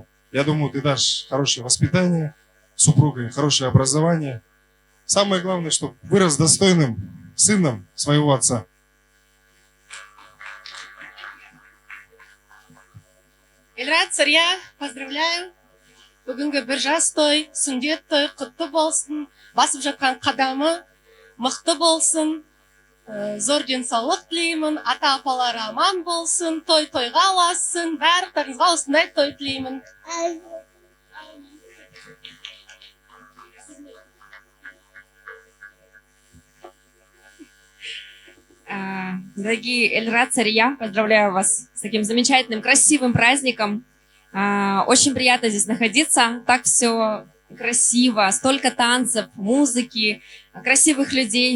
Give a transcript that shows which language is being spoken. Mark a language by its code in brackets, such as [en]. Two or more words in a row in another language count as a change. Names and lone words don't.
[ru] Я думаю, ты дашь хорошее воспитание супругой, хорошее образование. Самое главное, чтобы вырос достойным сыном своего отца. Эльрад, Сария, поздравляю. [kk] Бүгінгі бір жас той, сүндет той құтты болсын. Басып жатқан қадамы мықты болсын. Зор денсаулық тілеймін. Ата-апалары аман болсын. Той-тойға ұласын. Барлықтарыңызға осындай той тілеймін. [ru] Дорогие Эльрад, Сария, поздравляю вас с таким замечательным, красивым праздником. Очень приятно здесь находиться. Так все красиво, столько танцев, музыки, красивых людей.